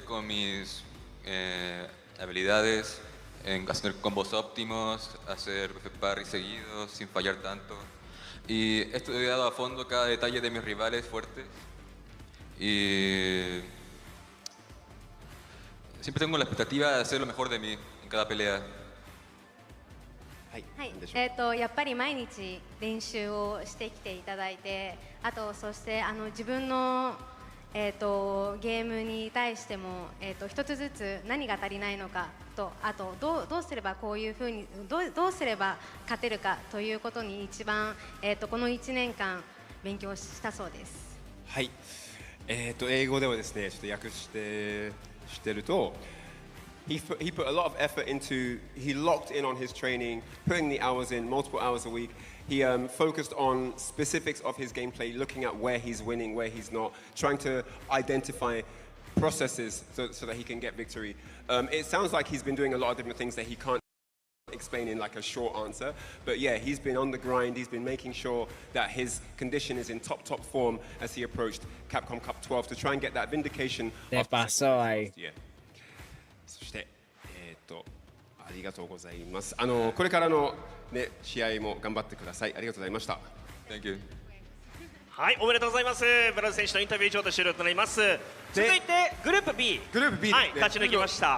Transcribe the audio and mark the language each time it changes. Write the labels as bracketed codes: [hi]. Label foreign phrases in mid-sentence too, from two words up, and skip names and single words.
[es] con mis habilidades, en hacer combos óptimos, hacer parry seguidos, sin fallar tanto. Y he estudiado a fondo cada detalle de mis rivales fuertes. Y siempre tengo la expectativa de hacer lo mejor de mí en cada pelea. [ja] はい、やっぱり毎日練習をしてきていただいて、あとそして自分のゲームに対しても、一つずつ何が足りないのかと、あとどうすればこういうふうにどうすれば勝てるかということに一番、この1年間勉強したそうです。はい、英語ではですね、ちょっと訳してると、 [en] he put a lot of effort into, he locked in on his training, putting the hours in, multiple hours a week. He focused on specifics of his gameplay, looking at where he's winning, where he's not, trying to identify processes so that he can get victory. It sounds like he's been doing a lot of different things that he can't explain in like a short answer, but yeah, he's been on the grind. He's been making sure that his condition is in top form as he approached Capcom Cup 12 to try and get that vindication. [es] Te pasó ahí. [ja] そしてありがとうございます。これからのね試合も頑張ってください。ありがとうございました。 [en] Thank you. [ja] はい、おめでとうございます。ブラズ選手のインタビュー以上と終了となります。続いてグループ B。はい、勝ち抜きました。